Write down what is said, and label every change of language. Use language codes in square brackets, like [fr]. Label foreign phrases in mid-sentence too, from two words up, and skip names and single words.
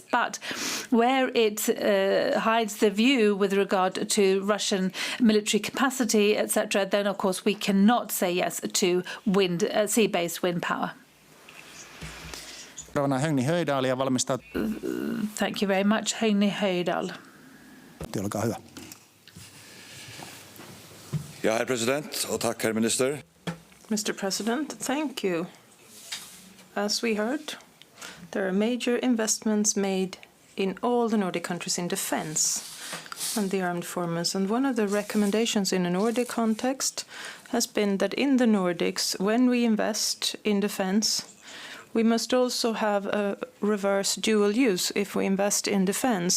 [en] But where it hides the view with regard to Russian military capacity, etc., then of course we cannot say yes to sea-based wind power. Thank you very much, Högni Höjdal. [fi] Olkaa hyvä. [sv] Ja, herr president, och tack, herr minister. [en] Mr. President, thank you. As we heard, there are major investments made in all the Nordic countries in defense and the armed forces. And one of the recommendations in a Nordic context has been that in the Nordics, when we invest in defense, we must also have a reverse dual use if we invest in defense.